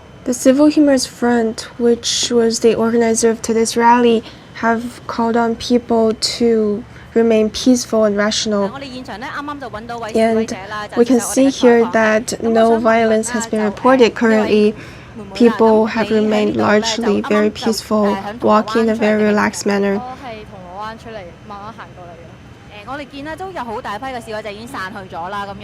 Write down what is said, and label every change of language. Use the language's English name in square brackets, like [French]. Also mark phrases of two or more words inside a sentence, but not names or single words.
[English] The Civil Humorous Front, which was the organizer of today's rally, have called on people to remain peaceful and rational. And we can see here that no violence has been reported currently. People have remained largely very peaceful, walking in a very relaxed manner. [Cantonese] 我哋見咧都有好大批嘅示威者已經散去咗啦，咁樣。